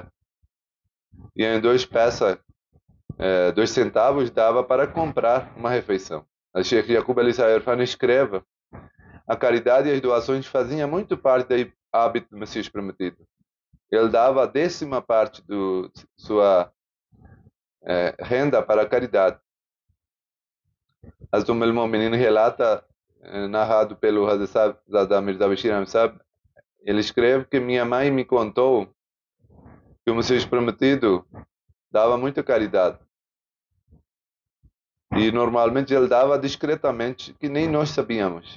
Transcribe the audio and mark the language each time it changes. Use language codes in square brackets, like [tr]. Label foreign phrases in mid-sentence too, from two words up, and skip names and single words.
[pt] E em 2 centavos dava para comprar uma refeição. A Sheikh Yaqub Ali Sahib Irfan escreve: a caridade e as doações faziam muito parte do hábito do Messias Prometido. Ele dava a 10ª parte de sua renda para a caridade. Hazrat al-Mu'minin relata, narrado pelo Hazrat Zada Mirza Bashir Ahmad Sahib, ele escreve que minha mãe me contou que o Messias Prometido dava muita caridade. E normalmente ele dava discretamente, que nem nós sabíamos.